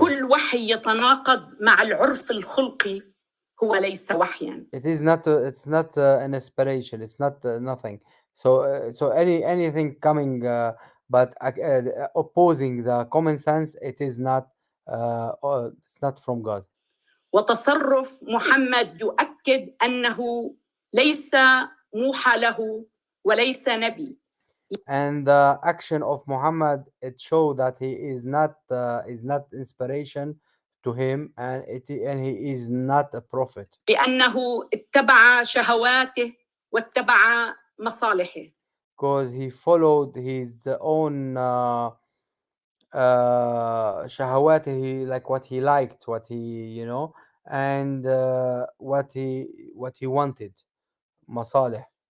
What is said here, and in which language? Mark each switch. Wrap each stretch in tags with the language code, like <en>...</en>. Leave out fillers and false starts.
<ar>كل وحي يتناقض مع العرف الخلقي هو ليس وحيا.</ar> <en>It's not an inspiration. It's not nothing. So so anything coming but opposing the common sense, it is not it's not from God.</en> <ar>وتصرف محمد يؤكد أنه ليس موحى له وليس نبي.</ar> <en>And the action of Muhammad, it show that he is not inspiration to him, and he is not a prophet,</en> <ar>لأنه اتبع شهواته واتبع مصالحه.</ar> <en>because he followed his own shahawat, like what he liked, what he, and what he wanted, masalih.</en>